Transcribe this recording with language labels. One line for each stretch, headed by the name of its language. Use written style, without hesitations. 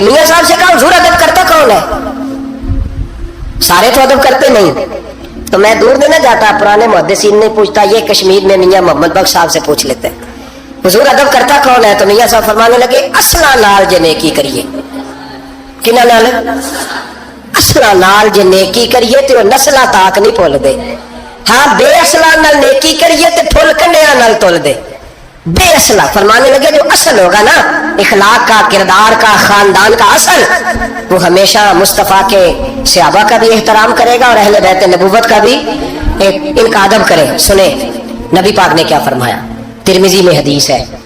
Urdu: میاں صاحب سے کہا حضور ادب کرتا کون ہے؟ سارے تو ادب کرتے نہیں. تو میں دور نہیں نہ جاتا, پرانے محدثین نہیں پوچھتا, یہ کشمیر میں میاں محمد بخش صاحب سے پوچھ لیتے ہیں حضور ادب کرتا کون ہے؟ تو میاں صاحب فرمانے لگے
Punjabi: اصلا نال جے نیکی کریے. کنا نال؟ اصلا نال جے نیکی کریے تو نسلاں تاک نہیں بھول دے. ہاں بے اصلا نال نیکی کریے تو پھل کنڈیاں نال تول دے.
Urdu: بے اصلا فرمانے لگے جو اصل ہوگا نا اخلاق کا, کردار کا, خاندان کا اصل, وہ ہمیشہ مصطفیٰ کے صحابہ کا بھی احترام کرے گا اور اہل بیت نبوت کا بھی ان کا ادب کرے. سنیں نبی پاک نے کیا فرمایا, ترمذی میں حدیث ہے.